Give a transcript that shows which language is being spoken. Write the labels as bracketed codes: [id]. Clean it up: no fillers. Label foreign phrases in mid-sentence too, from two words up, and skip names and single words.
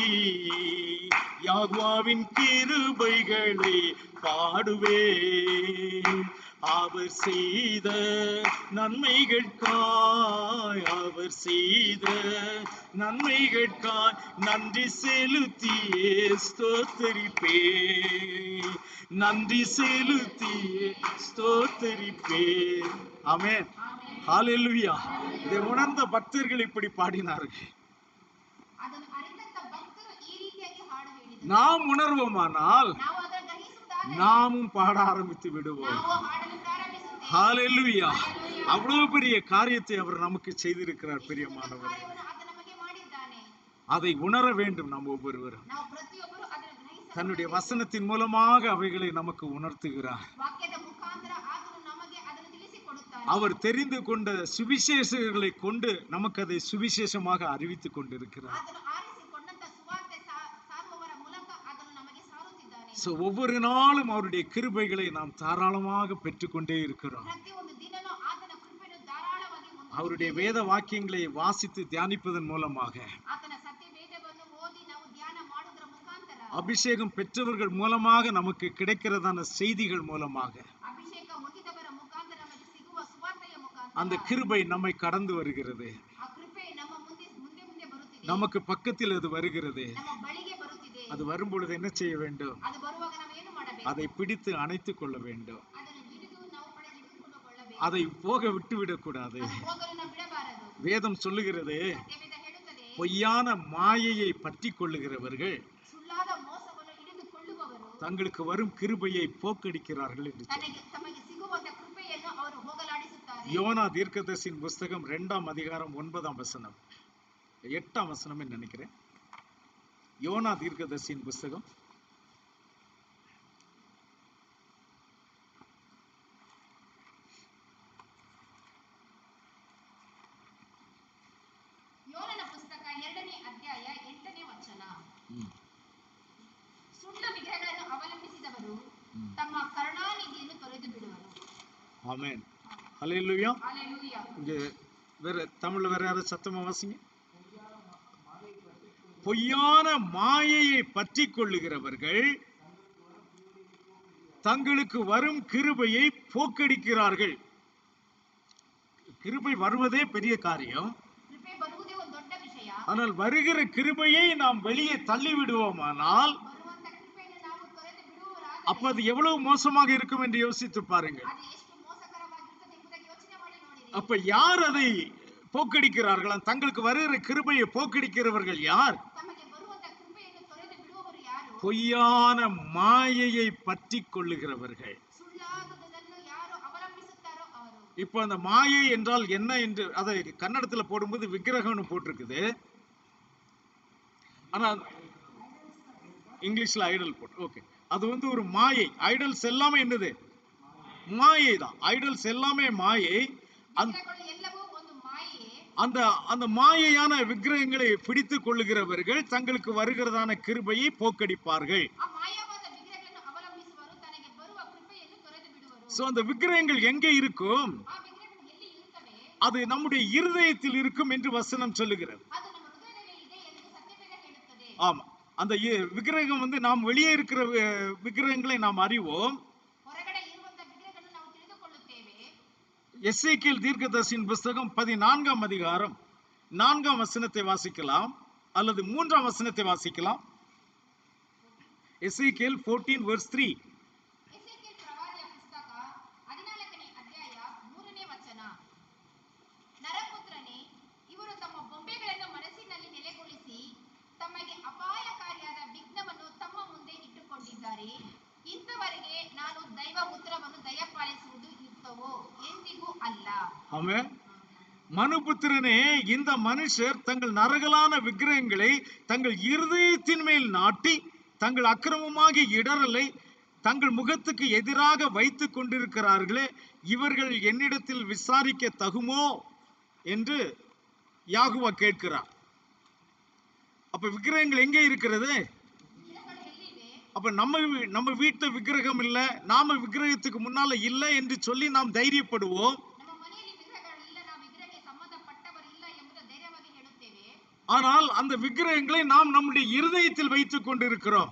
[ta] யெகோவாவின் கிருபைகளை பாடுவே, அவர் செய்த நன்மைகட்காய், அவர் செய்த நன்மைகட்காய் நன்றி செலுத்தியே ஸ்தோத்தரிப்பே, நன்றி செலுத்தியே ஸ்தோத்தரிப்பே. ஆமென். ஹல்லேலூயா. இதை உணர்ந்த பக்தர்கள் இப்படி பாடினார்கள். [kn] ಅದನ್ನು ಅರಿತಂತ ಭಕ್ತರು ಈ ರೀತಿಯಾಗಿ ಹಾಡು ಹೇಳಿದರು. [ta] நாம் உணர்வோமானால் [kn] ನಾವು ಅದನ್ನು ಗ್ರಹಿಸುವುದಾದರೆ [ta] நாமும் பாட ஆரம்பித்து விடுவோம். [kn] ನಾವು ಹಾಡಲು ಪ್ರಾರಂಭಿಸುತ್ತೇವೆ. [ta] ஹல்லேலூயா. அவ்வளவு பெரிய காரியத்தை அவர் நமக்கு செய்திருக்கிறார். பிரியமானவர், [kn] ಕಾರ್ಯವನ್ನು ಆತ ನಮಗೆ ಮಾಡಿದ್ದಾನೆ. [ta] அதை உணர வேண்டும். நாம் ஒவ்வொருவரும் [kn] ನಾವು ಪ್ರತಿಯೊಬ್ಬರು ಅದನ್ನು ಗ್ರಹಿಸಬೇಕು. [ta] தன்னுடைய வசனத்தின் மூலமாக அவைகளை நமக்கு உணர்த்துகிறார். [kn] ವಾಕ್ಯದ ಮುಖಾಂತರ ಆತನು ನಮಗೆ ಅದನ್ನು ತಿಳಿಸಿಕೊಡುತ್ತಾನೆ. [ta] அவர் தெரிந்து கொண்ட சுவிசேஷங்களை கொண்டு நமக்கு அதை சுவிசேஷமாக அறிவித்துக் கொண்டிருக்கிறார். [kn] ಆತನು ಆರಿಸಿಕೊಂಡಂತ ಸುವಾರ್ತೆ ಸಾರುವವರ ಮೂಲಕ ಅದನ್ನು ನಮಗೆ ಸಾರುತ್ತಿದ್ದಾನೆ. [ta] ஒவ்வொரு நாளும் அவருடைய கிருபைகளை நாம் தாராளமாக பெற்றுக்கொண்டே இருக்கிறோம். [kn] ಪ್ರತಿಯೊಂದು ದಿನನೂ ಆತನ ಕೃಪೆಯನ್ನು ಧಾರಾಳವಾಗಿ ಹೊಂದಿದ್ದೇವೆ. [ta] அவருடைய வேத வாக்கியங்களை வாசித்து தியானிப்பதன் மூலமாக, [kn] ಆತನ ಸತ್ಯ ವೇದವನ್ನು ಓದಿ ನಾವು ಧ್ಯಾನ ಮಾಡುವುದರ ಮುಖಾಂತರ, [ta] அபிஷேகம் பெற்றவர்கள் மூலமாக நமக்கு கிடைக்கிறதான செய்திகள் மூலமாக [kn] ಅಭಿಷೇಕ ಹೊಂದಿದವರ ಮುಖಾಂತರ ನಮಗೆ ಸಿಗುವ ಸುವಾರ್ತೆಯ ಮುಖಾಂತರ [ta] அந்த கிருபை நம்மை கடந்து வருகிறது. [kn] ಆ ಕೃಪೆ ನಮ್ಮ ಮುಂದೆ ಮುಂದೆ ಮುಂದೆ ಬರುತ್ತಿದೆ. [ta] நமக்கு பக்கத்தில் அது வருகிறது. [kn] ನಮ್ಮ ಬಳಿಗೆ ಬರುತ್ತಿದೆ. [ta] அது வரும் பொழுது என்ன செய்ய வேண்டும்? [kn] ಅದು ಬರುವಾಗ ನಾವು ಏನು ಮಾಡಬೇಕು? [ta] அதை பிடித்து அணைத்துக் கொள்ள வேண்டும். [kn] ಅದನ್ನು ಹಿಡಿದು ನಾವು ಹಿಡಿದುಕೊಳ್ಳಬೇಕು. [ta] அதை போக விட்டு விடக்கூடாது. [kn] ಅದು ಹೋಗಲು ನಾವು ಬಿಡಬಾರದು. [ta] வேதம் சொல்லுகிறது, [kn] ಸತ್ಯವೇದ ಹೇಳುತ್ತದೆ, [ta] பொய்யான மாயையை பற்றி கொள்ளுகிறவர்கள் [kn] ಸುಳ್ಳಾದ ಮೋಸವನ್ನು ಹಿಡಿದುಕೊಳ್ಳುವವರು [ta] தங்களுக்கு வரும் கிருபையை போக்கடிக்கிறார்கள் என்று [kn] ತಮಗೆ ಸಿಗುವಂತ ಕೃಪೆಯನ್ನು ಅವರು ಹೋಗಲಾಡಿಸುತ್ತಾರೆ. [ta] யோனா தீர்க்கதரிசியின் புஸ்தகம் 2ஆம் அதிகாரம் 9ஆம் வசனம், 8ஆம் வசனம் நினைக்கிறேன். யோனா தீர்க்கதரிசியின் புஸ்தகம் [kn] ಯೋನನ ಪುಸ್ತಕ 2ನೇ ಅಧ್ಯಾಯ 8ನೇ ವಚನ. ಸುಳ್ಳು ವಿಗ್ರಹಗಳನ್ನು ಅವಲಂಬಿಸಿದವರು ತಮ್ಮ ಕರುಣಾನಿಧಿಯನ್ನು ತೊರೆದು ಬಿಡುವರು. [ta] ஆமென். ஹல்லேலூயா. ஹல்லேலூயா. இங்க வேற தமிழ்ல வேற யாரும் சத்தமா வாசிங்க. பொய்யான மாயையை பற்றி கொள்ளுகிறவர்கள் தங்களுக்கு வரும் கிருபையை போக்கடிக்கிறார்கள். கிருபை வருவதே பெரிய காரியம். [kn] ಕೃಪೆ ಬರುವುದೇ ಒಂದು ದೊಡ್ಡ ವಿಷಯ. [ta] ஆனால் வருகிற கிருபையை நாம் வெளியே தள்ளி விடுவோமானால் [kn] ಬರುವಂತ ಕೃಪೆಯನ್ನು ನಾವು ತೊರೆದು ಬಿಡುವವರಾದರೆ [ta] அப்ப அது எவ்வளவு மோசமாக இருக்கும் என்று யோசித்து பாருங்கள். [kn] ಅದು ಎಷ್ಟು ಮೋಸಕರವಾಗಿರುತ್ತದೆ ಎಂಬುದನ್ನು ಯೋಚನೆ ಮಾಡಿ ನೋಡಿರಿ. [ta] அப்ப யார் அதை போக்கடிக்கிறார்களா? தங்களுக்கு வருகிற கிருபையை போக்கடிக்கிறவர்கள் யார்? [kn] ತಮಗೆ ಬರುವಂತ ಕೃಪೆಯನ್ನು ತೊರೆದು ಬಿಡುವವರು ಯಾರು? [ta] பொய்யான மாயையை பற்றி கொள்ளுகிறவர்கள். [kn] ಸುಳ್ಳಾದುದನ್ನು ಯಾರು ಅವಲಂಬಿಸುತ್ತಾರೋ ಅವರು. [ta] இப்போ அந்த மாயை என்றால் என்ன என்று அதை கன்னடத்துல போடும்போது விக்கிரகம்னு போட்டிருக்குது. ஆனா இங்கிலீஷ்ல ஐடல் போட்டு, ஓகே, அது வந்து ஒரு மாயை. ஐடல்ஸ் எல்லாமே என்னது? மாயை தான். ஐடல்ஸ் எல்லாமே மாயை. [kn] ವಿಗ್ರಹಗಳು ಎಲ್ಲವೂ ಒಂದು ಮಾಯೆ. [ta] அந்த மாயையான விக்கிரகங்களை பிடித்துக் கொள்ளுகிறவர்கள் தங்களுக்கு வருகிறதான கிருபையை போக்கடிப்பார்கள். [kn] ಆ ಮಾಯವಾದ ವಿಗ್ರಹಗಳನ್ನು ಅವಲಂಬಿಸುವರು ತನಗೆ ಬರುವ ಕೃಪೆಯನ್ನು ತೊರೆದು ಬಿಡುವರು. [ta] சோ அந்த விக்கிரகங்கள் எங்கே இருக்கும்? [kn] ಆ ವಿಗ್ರಹಗಳು ಎಲ್ಲಿ ಇರುತ್ತವೆ? [ta] அது நம்முடைய இருதயத்தில் இருக்கும் என்று வசனம் சொல்லுகிறது. [kn] ಅದು ನಮ್ಮ ಹೃದಯದಲ್ಲಿ ಇದೆ ಎಂದು ಸತ್ಯವೇದ ಹೇಳುತ್ತದೆ. [ta] ஆமா, அந்த விக்கிரகம் வந்து நாம் வெளியே இருக்கிற விக்கிரகங்களை நாம் அறிவோம். [kn] ಹೊರಗಡೆ ಇರುವಂತ ವಿಗ್ರಹಗಳನ್ನು ನಾವು ತಿಳಿದುಕೊಳ್ಳುತ್ತೇವೆ. [ta] எசேக்கியேல் தீர்க்கதரிசியின் புஸ்தகம் 14ஆம் அதிகாரம் 4ஆம் வசனத்தை வாசிக்கலாம் அல்லது 3ஆம் வசனத்தை வாசிக்கலாம். எசேக்கியேல் 14 verse 3. [kn] ಎಸೆಕಿಯೇಲ್ ಪ್ರವಾದಿಯ ಪುಸ್ತಕ 14ನೇ ಅಧ್ಯಾಯ 3ನೇ ವಚನ. ನರಪುತ್ರನೇ, ಇವರು ತಮ್ಮ ಬೊಂಬೆಗಳನ್ನು ಮನಸ್ಸಿನಲ್ಲಿ ನೆಲೆಗೊಳಿಸಿ ತಮಗೆ ಅಪಾಯಕಾರಿಯಾದ ವಿಘ್ನವನ್ನು ತಮ್ಮ ಮುಂದೆ ಇಟ್ಟುಕೊಂಡಿದ್ದಾರೆ. ಇಂಥವರಿಗೆ ನಾನು ದೈವ ಉತ್ತರವನ್ನು ದಯಪಾಲಿಸುವುದು ಯುಕ್ತವೋ? ಎಂದಿಗೂ ಅಲ್ಲ. [ta] ஆமென். மனுபுத்திரனே, இந்த மனுஷர் தங்கள் நரகலான விக்கிரகங்களை தங்கள் இருதயத்தின் மேல் நாட்டி தங்கள் அக்கிரமமாகிய இடரலை தங்கள் முகத்துக்கு எதிராக வைத்துக் கொண்டிருக்கிறார்களே, இவர்கள் என்னிடத்தில் விசாரிக்க தகுமோ என்று யாகுவா கேட்கிறார். அப்ப விக்கிரகங்கள் எங்கே இருக்கிறது? [kn] ಗಿಡಗಳು ಎಲ್ಲಿವೆ? [ta] அப்ப நம்ம வீட்டுல விக்கிரகம் இல்ல, நாம விக்கிரகத்துக்கு முன்னால இல்ல என்று சொல்லி நாம் தைரியப்படுவோம். [kn] ನಮ್ಮ ಮನೆಯಲ್ಲಿ ವಿಗ್ರಹಗಳಿಲ್ಲ, ನಾವು ವಿಗ್ರಹಕ್ಕೆ ಸಂಬಂಧಪಟ್ಟವರಿಲ್ಲ ಎಂಬುದು ಧೈರ್ಯವಾಗಿ ಹೇಳುತ್ತೇವೆ. [ta] ஆனால் அந்த விக்கிரகங்களை நாம் நம்முடைய இருதயத்தில் வைத்துக் கொண்டிருக்கிறோம்.